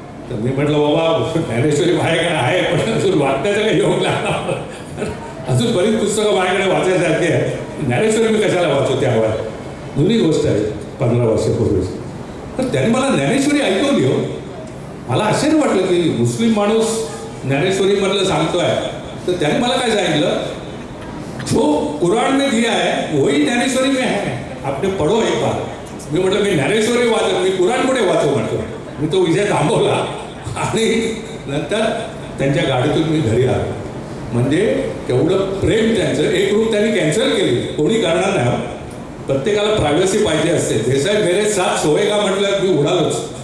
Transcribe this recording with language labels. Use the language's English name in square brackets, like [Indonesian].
[Marathi] तर मी म्हटलं बाबा ज्ञानेश्वरी माझ्याकडे आहे, पण अजून वाचण्याचं काही योग लागला. अजून बरीच पुस्तकं माझ्याकडे वाचायसारखी आहे. ज्ञानेश्वरी मी कशाला वाचू त्यावर. जुनी गोष्ट आहे 15 वर्षापूर्वी. तर त्यांनी मला ज्ञानेश्वरी ऐकवली हो. मला आश्चर्य वाटलं की मुस्लिम माणूस ज्ञानेश्वरीमधलं सांगतोय. तर त्याने मला काय सांगितलं, [Hindi] जो कुराण में दिया है वही ज्ञानेश्वरी में है, आपने पढ़ो एक बार. [Marathi] मी म्हटलं मी ज्ञानेश्वरी वाचत, मी कुराण कुठे वाचू म्हटलं. मी तो विषय थांबवला आणि नंतर त्यांच्या गाडीतून मी घरी आलो. म्हणजे तेवढं प्रेम त्यांचं. एक रूप त्यांनी कॅन्सल केली, कोणी करणार नाही. प्रत्येकाला प्रायव्हसी पाहिजे असते. [Hindi] देसाई मेरे साथ सोयेगा [Marathi] म्हटलं मी उडालोच.